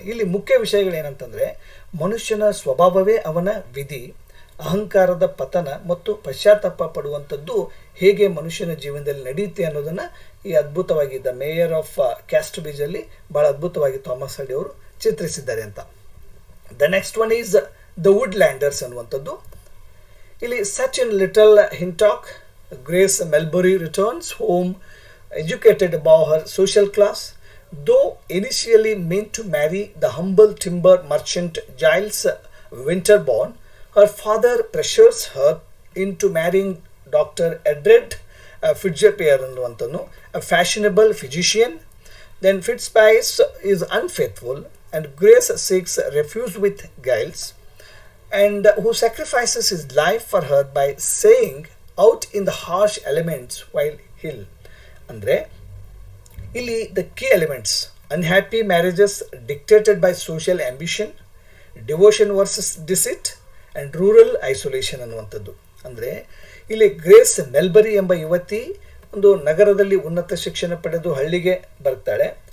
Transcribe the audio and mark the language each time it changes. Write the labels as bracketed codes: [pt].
[kn] ಇಲ್ಲಿ ಮುಖ್ಯ ವಿಷಯಗಳೇನಂತಂದರೆ, ಮನುಷ್ಯನ ಸ್ವಭಾವವೇ ಅವನ ವಿಧಿ, ಅಹಂಕಾರದ ಪತನ ಮತ್ತು ಪಶ್ಚಾತ್ತಾಪ ಪಡುವಂಥದ್ದು ಹೇಗೆ ಮನುಷ್ಯನ ಜೀವನದಲ್ಲಿ ನಡೆಯುತ್ತೆ ಅನ್ನೋದನ್ನು ಈ ಅದ್ಭುತವಾಗಿ ದ ಮೇಯರ್ ಆಫ್ ಕ್ಯಾಸ್ಟರ್ವಿಜಲ್ಲಿ ಭಾಳ ಅದ್ಭುತವಾಗಿ ಥಾಮಸ್ ಹಾರ್ಡಿ ಅವರು ಚಿತ್ರಿಸಿದ್ದಾರೆ ಅಂತ. [en] the next one is the Woodlanders [kn] ಅನ್ನುವಂಥದ್ದು. ಇಲ್ಲಿ [en] Such in Little Hintock Grace Melbury returns home educated above her social class. Though initially meant to marry the humble timber merchant Giles Winterbourne, her father pressures her into marrying Dr. Edred Fitzgerald, a fashionable physician. Then Fitzpice is unfaithful and Grace seeks refuge with Giles, and who sacrifices his life for her by saying out in the harsh elements while ill. [kn] ಅಂದರೆ ಇಲ್ಲಿ [en] the key elements: unhappy marriages dictated by social ambition, devotion versus deceit and rural isolation [kn] ಅನ್ನುವಂಥದ್ದು. ಅಂದರೆ ಇಲ್ಲಿ grace ಮೆಲ್ಬರಿ ಎಂಬ ಯುವತಿ ಒಂದು ನಗರದಲ್ಲಿ ಉನ್ನತ ಶಿಕ್ಷಣ ಪಡೆದು ಹಳ್ಳಿಗೆ ಬರ್ತಾಳೆ.